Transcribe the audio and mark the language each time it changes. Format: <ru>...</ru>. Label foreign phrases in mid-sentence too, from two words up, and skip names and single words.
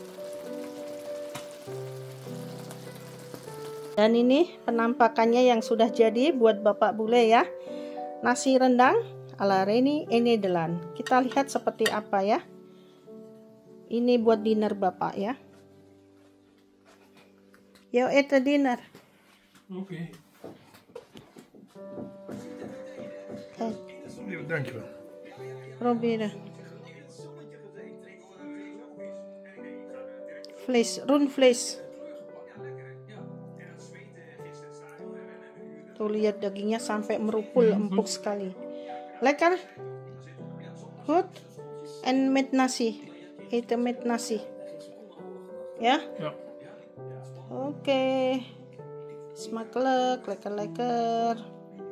<id>Dan ini penampakannya yang sudah jadi buat Bapak Bule ya. Nasi rendang ala Reni</id> <nl>in Nederland.</nl> <id>Kita lihat seperti apa ya. Ini buat dinner Bapak ya.</id> <en>Yo, eat the dinner.</en> <nl>Oké. Kijk. Dankjewel. Proberen. Vlees, rundvlees.</nl> <id>Tuh lihat dagingnya sampai merupul, empuk sekali.</id> <nl>Lekker. Goed. En met nasi. Eten met nasi. Ya? Ja. Oké. Smakelijk, lekker.</nl>